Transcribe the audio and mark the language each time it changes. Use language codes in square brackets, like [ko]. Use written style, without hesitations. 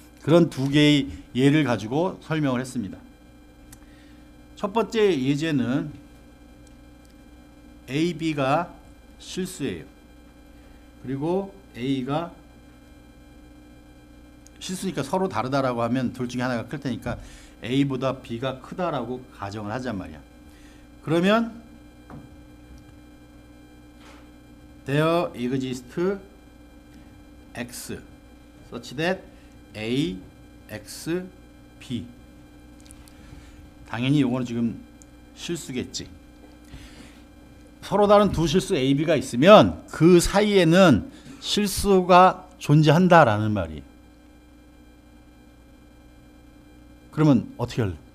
[ko] 그런 두 개의 예를 가지고 설명을 했습니다. 첫 번째 예제는 A, B가 실수예요. 그리고 A가 실수니까 서로 다르다라고 하면 둘 중에 하나가 클 테니까 A보다 B가 크다라고 가정을 하잔 말이야. 그러면 [en] There exists x such that A, x, B. [ko] 당연히 이거는 지금 실수겠지. 서로 다른 두 실수 A, B가 있으면 그 사이에는 실수가 존재한다라는 말이에요. 그러면 어떻게 할래?